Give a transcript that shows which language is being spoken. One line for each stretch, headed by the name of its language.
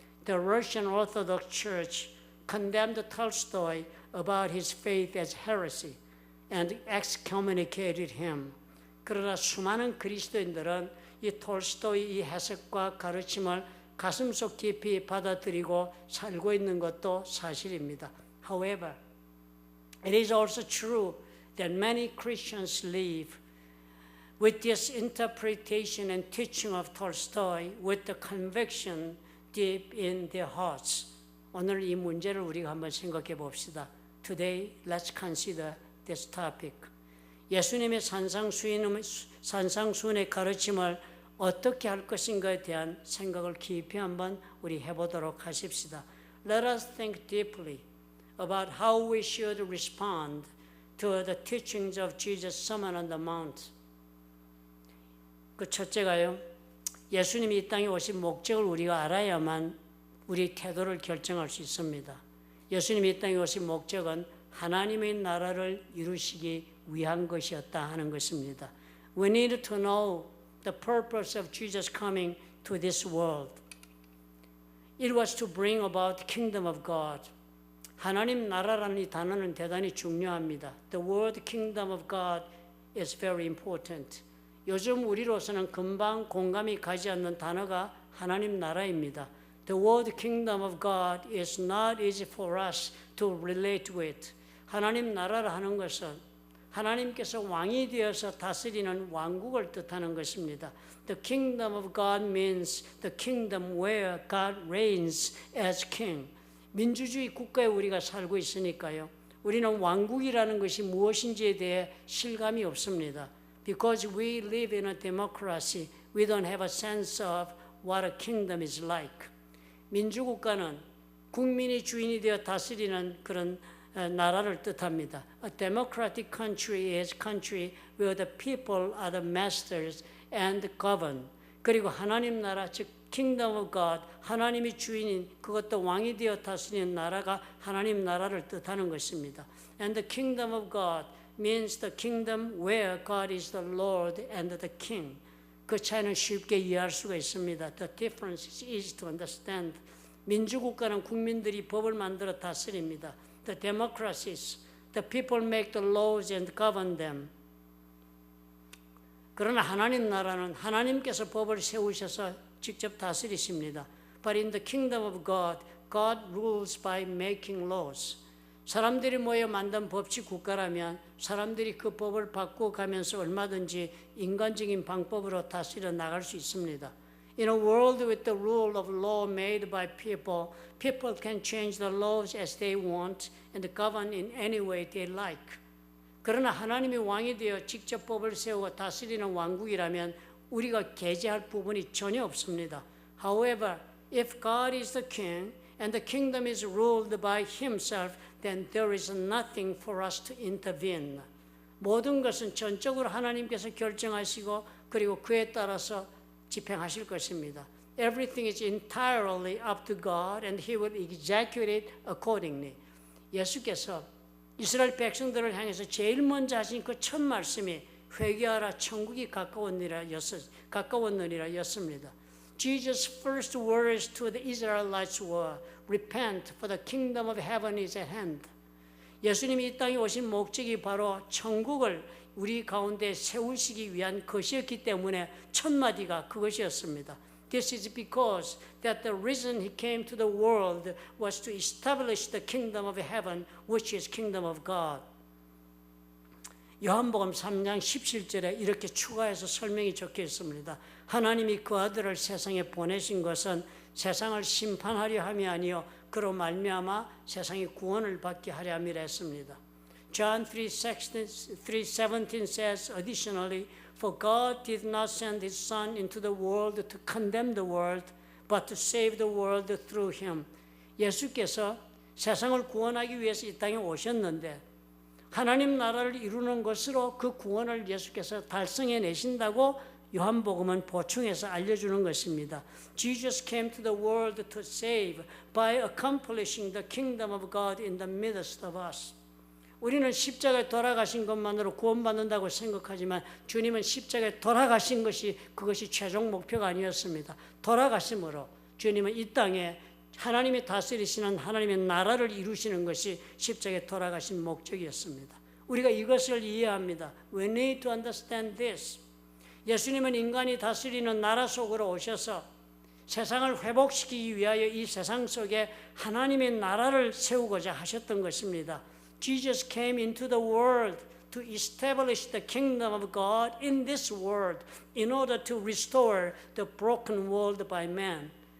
English: The Russian Orthodox Church condemned Tolstoy about his faith as heresy and excommunicated him.
Korean: 그러나 수많은 그리스도인들은 이 톨스토이 이 해석과 가르침을 가슴속 깊이 받아들이고 살고 있는 것도 사실입니다.
English: However, it is also true that many Christians live with this interpretation and teaching of Tolstoy, with the conviction deep in their hearts.
Korean: 오늘 이 문제를 우리가 한번 생각해 봅시다.
English: Today, let's consider this topic.
Korean: 예수님의 산상수훈의 가르침을 어떻게 할 것인가에 대한 생각을 깊이 한번 우리 해보도록 하십시다.
English: Let us think deeply about how we should respond to the teachings of Jesus' Sermon on the Mount.
Korean: 그 첫째가요, 예수님이 이 땅에 오신 목적을 우리가 알아야만 우리 태도를 결정할 수 있습니다. 예수님이 이 땅에 오신 목적은 하나님의 나라를 이루시기 위한 것이었다 하는 것입니다.
English: We need to know the purpose of Jesus coming to this world. It was to bring about the kingdom of God.
Korean: 하나님 나라라는 이 단어는 대단히 중요합니다.
English: The word kingdom of God is very important.
Korean: 요즘 우리로서는 금방 공감이 가지 않는 단어가 하나님 나라입니다.
English: The word kingdom of God is not easy for us to relate with.
Korean: 하나님 나라라 하는 것은 하나님께서 왕이 되어서 다스리는 왕국을 뜻하는 것입니다.
English: The kingdom of God means the kingdom where God reigns as king.
Korean: 민주주의 국가에 우리가 살고 있으니까요. 우리는 왕국이라는 것이 무엇인지에 대해 실감이 없습니다.
English: Because we live in a democracy, we don't have a sense of what a kingdom is like.
Korean: 민주국가는 국민이 주인이 되어 다스리는 그런 나라를 뜻합니다.
English: A democratic country is a country where the people are the masters and govern.
Korean: 그리고 하나님 나라, 즉
English: kingdom of God,
Korean: 하나님이 주인인 그것도 왕이 되어 다스리는 나라가 하나님 나라를 뜻하는 것입니다.
English: And the kingdom of God means the kingdom where God is the Lord and the King.
Korean: 그 차이는 쉽게 이해할 수가 있습니다.
English: The difference is easy to understand.
Korean: 민주국가는 국민들이 법을 만들어 다스립니다.
English: The democracies, the people make the laws and govern them.
Korean: 그러나 하나님 나라는 하나님께서 법을 세우셔서 직접 다스리십니다.
English: But in the kingdom of God, God rules by making laws.
Korean: 사람들이 모여 만든 법치 국가라면 사람들이 그 법을 바꿔가면서 얼마든지 인간적인 방법으로 다스려 나갈 수 있습니다.
English: In a world with the rule of law made by people, people can change the laws as they want and govern in any way they like.
Korean: 그러나 하나님이 왕이 되어 직접 법을 세우고 다스리는 왕국이라면 우리가 개재할 부분이 전혀 없습니다.
English: However, if God is the king and the kingdom is ruled by himself, then there is nothing for us to intervene.
Korean: 모든 것은 전적으로 하나님께서 결정하시고 그리고 그에 따라서 집행하실 것입니다.
English: Everything is entirely up to God and He will execute it accordingly.
Korean: 예수께서 이스라엘 백성들을 향해서 제일 먼저 하신 그 첫 말씀이 회개하라 천국이 가까웠느니라 였습니다.
English: Jesus' first words to the Israelites were, Repent, for the kingdom of heaven is at hand.
Korean: 예수님이 이 땅에 오신 목적이 바로 천국을 우리 가운데 세우시기 위한 것이었기 때문에 첫 마디가 그것이었습니다.
English: This is because that the reason He came to the world was to establish the kingdom of heaven, which is kingdom of God.
Korean: 요한복음 3장 17절에 이렇게 추가해서 설명이 적혀 있습니다. 하나님이 그 아들을 세상에 보내신 것은 세상을 심판하려 함이 아니요 그로 말미암아 세상이 구원을 받게 하려 함이라 했습니다.
English: John 3:17 says additionally, For God did not send His Son into the world to condemn the world, but to save the world through Him.
Korean: 예수께서 세상을 구원하기 위해서 이 땅에 오셨는데 하나님 나라를 이루는 것으로 그 구원을 예수께서 달성해 내신다고 요한복음은 보충해서 알려주는 것입니다.
English: Jesus came to the world to save by accomplishing the kingdom of God in the midst of us.
Korean: 우리는 십자가에 돌아가신 것만으로 구원받는다고 생각하지만 주님은 십자가에 돌아가신 것이 그것이 최종 목표가 아니었습니다. 돌아가심으로 주님은 이 땅에 하나님이 다스리시는 하나님의 나라를 이루시는 것이 십자가에 돌아가신 목적이었습니다. 우리가 이것을 이해합니다.
English: We need to understand this.
Korean: 예수님은 인간이 다스리는 나라 속으로 오셔서 세상을 회복시키기 위하여 이 세상 속에 하나님의 나라를 세우고자 하셨던 것입니다.
English: Jesus came into the world to establish the kingdom of God in this world in order to restore the broken world by man.